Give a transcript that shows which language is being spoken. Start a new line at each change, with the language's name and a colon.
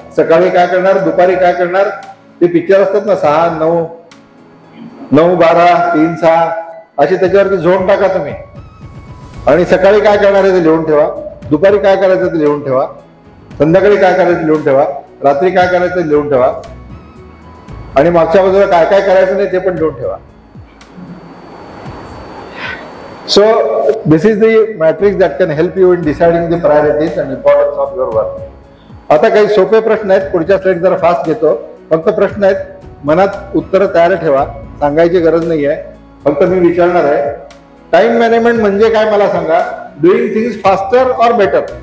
Marathi: सकाळी काय करणार, दुपारी काय करणार. ते पिक्चर असतात ना 6, 9, 9, 12, 3, 6 असे त्याच्यावरती झोन टाका तुम्ही. आणि सकाळी काय करणार आहे ते लिहून ठेवा, दुपारी काय करायचं ते लिहून ठेवा, संध्याकाळी काय करायचं लिहून ठेवा, रात्री काय करायचं ते लिहून ठेवा, आणि मागच्या बाजूला काय काय करायचं नाही ते पण लिहून ठेवा.
English: So this is the matrix that can help you in deciding the priorities and importance of your work.
Marathi: आता काही सोपे प्रश्न आहेत, पुढच्या स्लाइड जरा फास्ट घेतो. फक्त प्रश्न आहेत, मनात उत्तर तयार ठेवा, सांगायची गरज नाही आहे, फक्त मी विचारणार आहे. टाइम मॅनेजमेंट म्हणजे काय मला सांगा.
English: Doing things faster और better.